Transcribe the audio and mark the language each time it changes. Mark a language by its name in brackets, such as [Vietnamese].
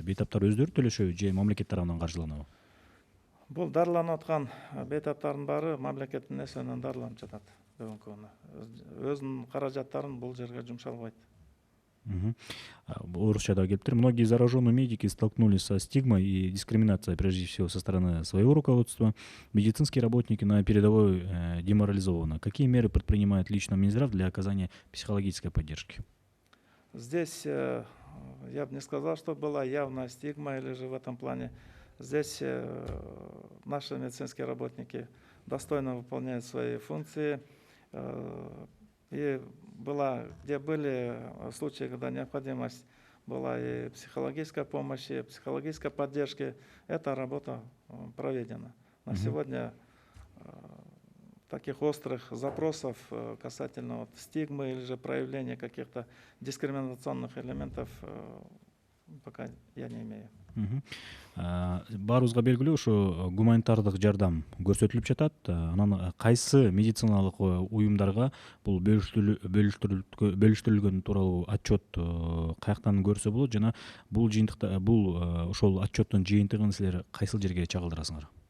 [Kyrgyz] Бейтаптар өздөрү төлөшөбү же мамлекет тарабынан каржыланабы? Бул дарыланып аткан бейтаптардын баары мамлекеттин эсебинен дарыланып жатат бүгүнкү күнү. Өзүнүн каражаттарын бул жерге жумшалбайт. Орусчада келиптир. [Russian] Многие зараженные медики столкнулись со стигмой и дискриминацией, прежде всего, со стороны своего руководства. Медицинские работники на передовой деморализованы. Какие меры предпринимает лично Минздрав для оказания психологической поддержки? Здесь я бы не сказал, что была явная стигма или же в этом плане. Здесь наши медицинские работники достойно выполняют свои функции. И где были случаи, когда необходимость была и психологической помощи, и психологической поддержки, эта работа проведена. На сегодня таких острых запросов касательно стигмы или же проявления каких-то дискриминационных элементов пока я не имею. [Kyrgyz] Баарыбызга белгилүү ушу гуманитардык жардам көрсөтүлүп жатат. Анан кайсы медициналык уюмдарга бул бөлүштүрүлгөн тууралуу отчет каяктан көрсө болот жана бул жыйынтыкта ошол отчеттун жыйынтыгын силер кайсыл жерге чагылдырасыңар?